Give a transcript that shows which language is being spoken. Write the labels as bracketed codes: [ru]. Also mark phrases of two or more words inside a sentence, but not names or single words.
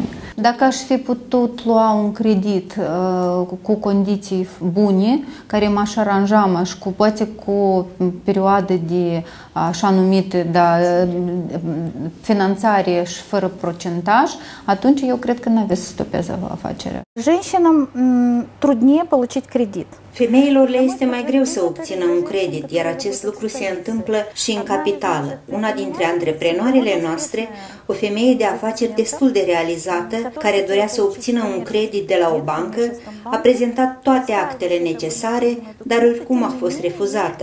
[ro] Dacă aș fi putut lua un credit cu condiții bune, care m-aș aranja, poate cu o perioadă de așa numită finanțare și fără procentaj, atunci eu cred că n-aveți să stopeze afacerea. [ru] Женщинам труднее получить кредит. [ro] Femeilor le este mai greu să obțină un credit, iar acest lucru se întâmplă și în capitală. Una dintre antreprenoarele noastre, o femeie de afaceri destul de realizată, care dorea să obțină un credit de la o bancă, a prezentat toate actele necesare, dar oricum a fost refuzată.